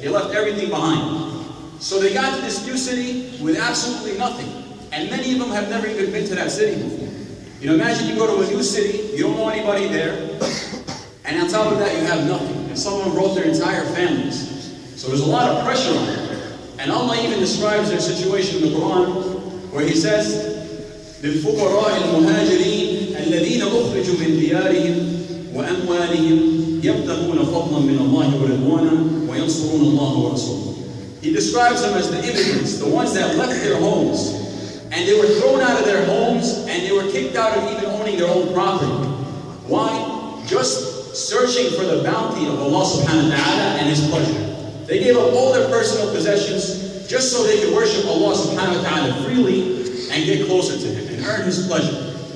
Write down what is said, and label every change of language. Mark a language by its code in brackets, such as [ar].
[en] They left everything behind. So they got to this new city with absolutely nothing. And many of them have never even been to that city before. Imagine you go to a new city, you don't know anybody there, and on top of that you have nothing. And some of them brought their entire families. So there's a lot of pressure on them. And Allah even describes their situation in the Quran, where He says, [ar] للفقراء المهاجرين الذين أخرجوا من ديارهم وأموالهم يبتغون فضلا من الله ورضوانا وينصرون الله ورسوله. [en] He describes them as the immigrants, the ones that left their homes, and they were thrown out of their homes, and they were kicked out of even owning their own property. Why? Just searching for the bounty of Allah subhanahu wa ta'ala and His pleasure. They gave up all their personal possessions just so they could worship Allah subhanahu wa ta'ala freely and get closer to Him and earn His pleasure.